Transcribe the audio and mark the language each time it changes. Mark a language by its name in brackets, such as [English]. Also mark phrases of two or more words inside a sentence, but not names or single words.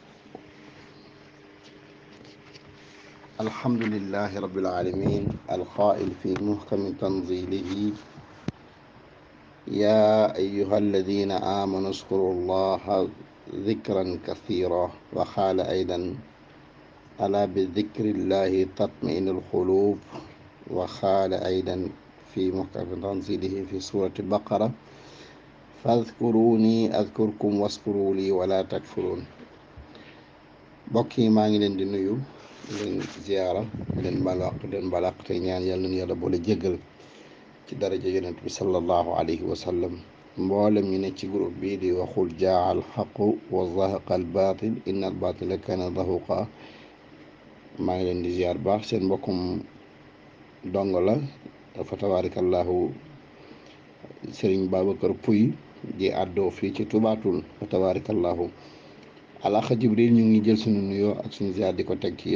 [Arabic] الحمد لله رب العالمين القائل في محكم تنزيله يا أيها الذين آمنوا اذكروا الله ذكرا كثيرا وقال أيضا ألا بذكر الله تطمئن القلوب وقال أيضا في محكم تنزيله في سورة البقرة فاذكروني أذكركم واشكروا لي ولا تكفرون [Wolof] bokki maa ngi leen di nuyu leen ziyaara leen balaq te ñaan yàlla nañu yàlla boole jéggal ci daraja yonent bi [Arabic] صلى الله عليه وسلم [Wolof] mboolem ñu ne ci groupe bii di waxul [Arabic] جاء الحق وزهق الباطل إن الباطل كان زهوقا [Wolof] maa ngi leen di ziyaar baax seen mbokkum dongo la [Arabic] فتبارك الله [Wolof] Serigne Babacar Pouye di àddoo fii ci tubaatul [Arabic] فتبارك الله [Wolof] alaxa Jibril ñu ngi jël suñu nuyoo ak suñu ziyaar di ko teg ci